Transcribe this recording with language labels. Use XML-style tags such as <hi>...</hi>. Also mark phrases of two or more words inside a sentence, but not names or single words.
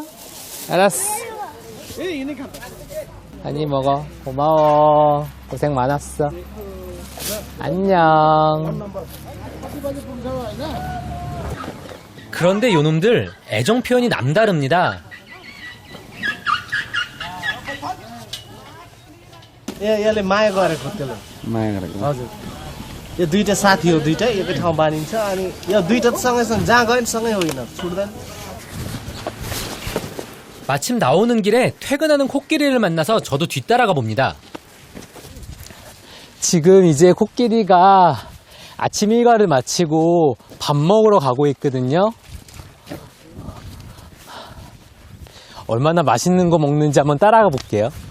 <ko>알았어 많이 먹어 고마워 고생 많았어 안녕 그런데 요놈들 애정 표현이 남다릅니다.</ko> <ne>यसले माया गरेको त्यसले माया गरेको हजुर यो दुईटा साथी हो दुईटा एकै ठाउँ बाँधिन्छ अनि यो दुईटा सँगैसँग जहाँ गयो नि सँगै होइन छुट्दैन</ne> <ko>마침 나오는 길에 퇴근하는 코끼리를 만나서 저도 뒤따라가 봅니다. 지금 이제 코끼리가 아침 일과를 마치고 밥 먹으러 가고 있거든요. 얼마나 맛있는 거 먹는지 한번 따라가 볼게요.</ko>